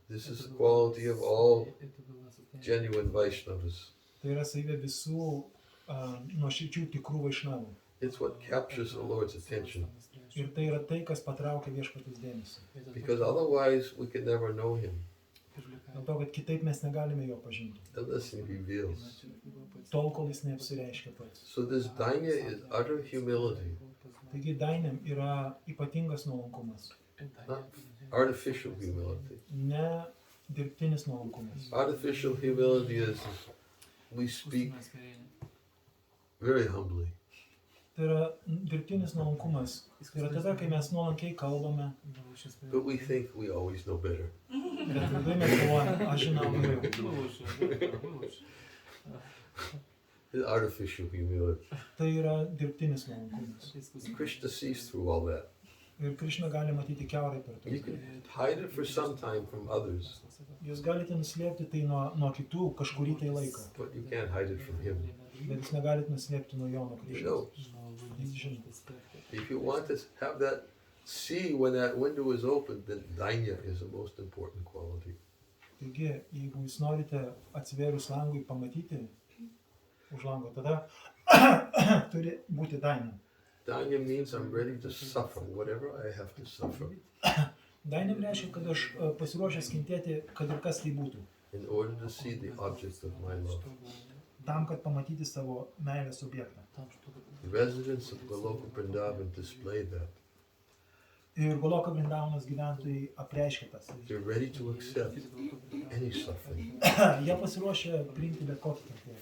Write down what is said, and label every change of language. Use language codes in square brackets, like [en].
[en] This is the quality of all genuine Vaishnavas. [lt] Tai yra savybė visų nuoširdžių tikrų vaišnavų. [en] It's what captures the Lord's attention. [lt] Ir tai yra tai, kas patraukia viešpaties dėmesį. [en] Because otherwise we can never know him [lt] Dėl to, kad kitaip mes negalime jo pažinti. [en] unless he reveals. [lt] Tol, kol jis neapsireiškia pats. [en] So this dainya is utter humility, [lt] Taigi dainėm yra ypatingas nuolankumas. [en] not artificial humility. [lt] Ne dirbtinis nuolankumas. [en] Artificial humility is we speak very humbly. [lt] Tai yra dirbtinis nuolankumas. Tai yra tada, kai mes nuolankiai kalbame. [en] But we think we always know better. [lt] Bet viduj mes galvojame, aš žinau geriau. [en] It's artificial humility. [lt] Tai yra dirbtinis nuolankumas. [en] Krishna sees through all that. [lt] Ir Krišna gali matyti kiaurai per [en] You [lt] tai. [en] can hide it for some time from others, [lt] Jūs galite nuslėpti tai nuo kitų kažkurį tai laiką. [en] but you can't hide it from him. [lt] Bet jūs negalite nuslėpti nuo jo, nuo [en] He [lt] Krišnos. [en] knows. [lt] Jis žino. [en] If you want to have that, see when that window is open, then dainya is the most important quality. [lt] Taigi, jeigu jūs norite atsivėrus langui pamatyti už lango, tada turi būti daina. [en] Dainya means I'm ready to suffer whatever I have to suffer [lt] Daina reiškia, kad aš pasiruošęs kentėti, kad ir kas tai būtų. [en] in order to see the object of my love. [lt] Tam, kad pamatyti savo meilės objektą. [en] The residents of Goloka Vrindavan display that. [lt] Ir Goloka Vrindavanos gyventojai apreiškė tas. [en] They're ready to accept any suffering [lt] Jie pasiruošė priimti bet kokį kentėjimą.